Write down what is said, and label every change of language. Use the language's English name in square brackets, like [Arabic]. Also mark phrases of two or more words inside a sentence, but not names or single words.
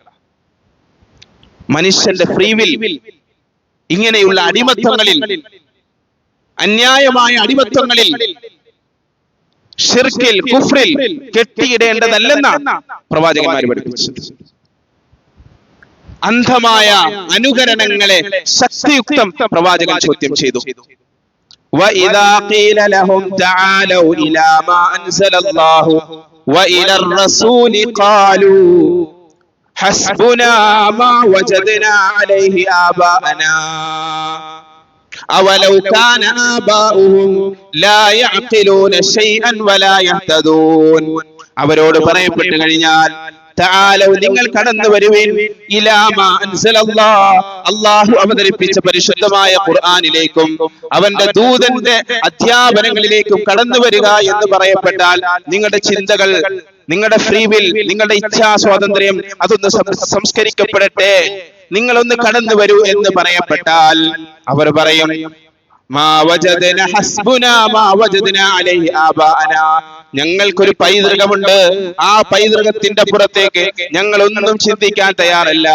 [Malayalam] മനുഷ്യന്റെ [English] free will [Malayalam] ഇങ്ങനെയുള്ള അടിമത്വങ്ങളിൽ, അന്യായമായ അടിമത്വങ്ങളിൽ, ശിർക്കിൽ, കുഫ്രിൽ കെട്ടിയിടേണ്ടതല്ലെന്നാണ് പ്രവാചകന്മാർ പഠിപ്പിച്ചത്. അന്ധമായ അനുകരണങ്ങളെ ശക്തിയുക്തം പ്രവാചകൻ ചോദ്യം ചെയ്തു. [Arabic] وَإِذَا قِيلَ لَهُمْ تَعَالَوْا إِلَى مَا أَنزَلَ اللَّهُ وَإِلَى الرَّسُولِ قَالُوا حَسْبُنَا مَا وَجَدْنَا عَلَيْهِ آبَاءَنَا أَوَلَوْ كَانَ آبَاؤُهُمْ لَا يَعْقِلُونَ شَيْئًا وَلَا يَهْتَدُونَ. [Malayalam] അവരോട് പറയപ്പെട്ടു കഴിഞ്ഞാൽ, തആലൗ, നിങ്ങൾ കടന്നു വരുവിൻ, [Arabic] إلى ما أنزل الله, [Malayalam] അല്ലാഹു അവതരിപ്പിച്ച പരിശുദ്ധമായ ഖുർആനിലേക്കും അവന്റെ ദൂതന്റെ അധ്യാപനങ്ങളിലേക്കും കടന്നു വരിക എന്ന് പറയപ്പെട്ടാൽ നിങ്ങളുടെ ചിന്തകൾ, നിങ്ങളുടെ [English] free will, [Malayalam] നിങ്ങളുടെ ഇച്ഛാ സ്വാതന്ത്ര്യം അതൊന്ന് സംസ്കരിക്കപ്പെടട്ടെ, നിങ്ങളൊന്ന് കടന്നു വരൂ എന്ന് പറയപ്പെട്ടാൽ അവർ പറയും, [Arabic] ما وجدنا حسبنا ما وجدنا عليه آباءنا, [Malayalam] ഞങ്ങൾക്കൊരു പൈതൃകമുണ്ട്, ആ പൈതൃകത്തിന്റെ പുറത്തേക്ക് ഞങ്ങൾ ഒന്നും ചിന്തിക്കാൻ തയ്യാറല്ല.